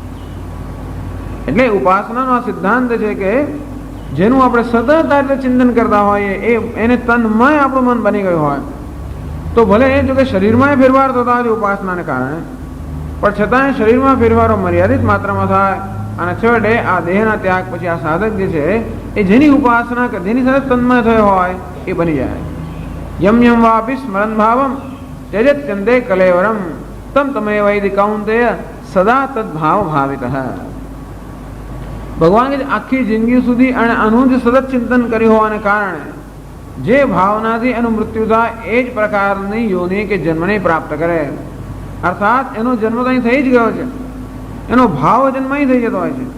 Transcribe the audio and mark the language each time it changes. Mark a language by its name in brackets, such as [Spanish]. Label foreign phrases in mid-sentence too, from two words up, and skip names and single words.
[Gujarati] એટલે ઉપાસનાનો આ સિદ્ધાંત છે કે જેનું આપણે સતત આ રીતે ચિંતન કરતા હોઈએ એને તન્મય આપણું મન બની ગયું હોય તો ભલે જો કે શરીરમાં ફેરફાર થતા હોય ઉપાસનાને કારણે, પણ છતાંય શરીરમાં ફેરફારો મર્યાદિત માત્રામાં થાય અને છેવટે આ દેહના ત્યાગ પછી આ સાધક જે છે એ જેની ઉપાસના જેની સાથે તન્મય થયો હોય એ બની જાય. [Sanskrit] યમ યમ વાપી સ્મરણ ભાવમ त्यजत्यन्ते कलेवरम तम तमे वैदि कौन्तेय सदा तद्भाव भावित. [Gujarati] ભગવાન કે આખી જિંદગી સુધી અને આનું જ સતત ચિંતન કર્યું હોવાને કારણે જે ભાવનાથી એનું મૃત્યુ થાય એ જ પ્રકારની યોનિ કે જન્મને પ્રાપ્ત કરે. અર્થાત એનો જન્મ તો અહીં થઈ જ ગયો છે, એનો ભાવ જન્મ અહીં થઈ જતો હોય છે.